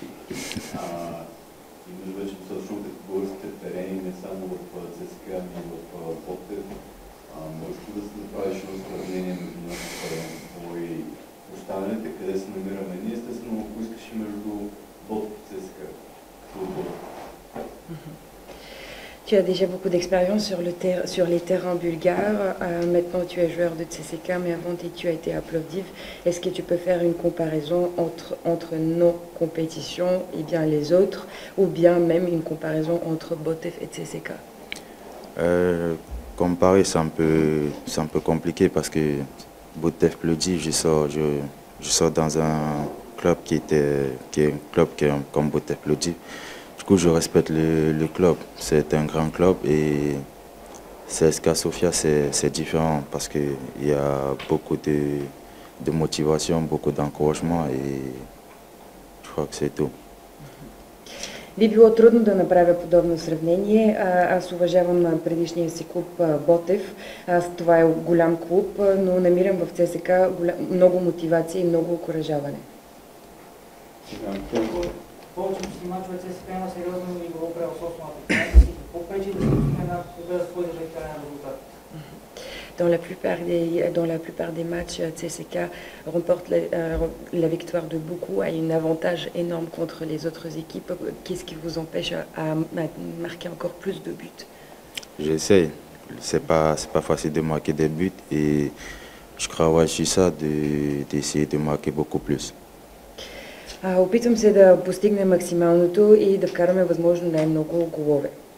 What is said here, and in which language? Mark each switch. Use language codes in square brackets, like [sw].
[bg] Имаш вече достатъчно опит в българските терени, не само в ЦСКА, но и в Ботев. Можеш ли да се направиш едно сравнение между нашите и останалите, къде се намираме ние, естествено, ако искаш и между Ботев и ЦСКА, като отбор? [fr] Tu as déjà beaucoup d'expérience sur les terrains bulgares. Maintenant, tu es joueur de CSKA, mais avant, tu as été à Plovdiv. Est-ce que tu peux faire une comparaison entre nos compétitions et bien les autres, ou bien même une comparaison entre Botev et CSKA? Comparer, c'est un peu compliqué parce que Botev Plovdiv, je sors dans un club qui est un club comme Botev Plovdiv. Du coup, je respecte le club. C'est un grand club et CSKA Sofia, c'est différent parce qu'il y a beaucoup de motivation, beaucoup d'encouragement et je crois que c'est tout. [bg] Би било трудно да направя подобно сравнение. Аз уважавам предишния си клуб Ботев. Това е голям клуб, но намирам в ЦСКА много мотивация и много окуражаване. Повечето си мачове ЦСКА има сериозно игрово превъзходство на техниката си. Какво пречи да се постигне една победа с по-издържателен резултат? [fr] Dans la plupart des matchs, CSKA remporte la victoire de beaucoup, a un avantage énorme contre les autres équipes. Qu'est-ce qui vous empêche à marquer encore plus de buts? J'essaye. C'est pas facile de marquer des buts et je travaille sur ça, d'essayer de marquer beaucoup plus. [bg] Опитвам се да постигне максималното и да вкараме възможно най-много голове.